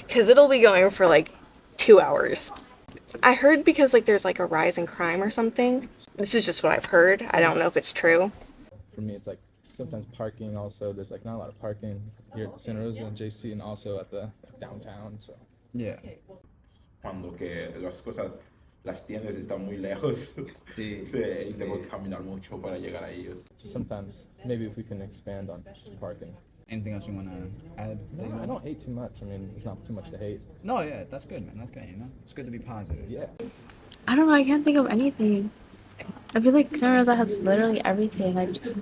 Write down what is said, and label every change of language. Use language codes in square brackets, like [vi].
[en] Because it'll be going for like 2 hours. I heard because like there's like a rise in crime or something. This is just what I've heard. I don't know if it's true. for me, it's like sometimes parking also. There's like not a lot of parking here at the Santa Rosa and JC, and also at the downtown. So yeah. [es] Cuando que las tiendas están muy lejos, Sí. y tengo que caminar mucho para llegar a ellos. [en] So sometimes maybe if we can expand on some parking. Anything else you want to add? No, I don't hate too much. I mean, there's not too much to hate. No, yeah, that's good, man. That's good, you know? It's good to be positive. Yeah. I don't know. I can't think of anything. I feel like Santa Rosa has literally everything.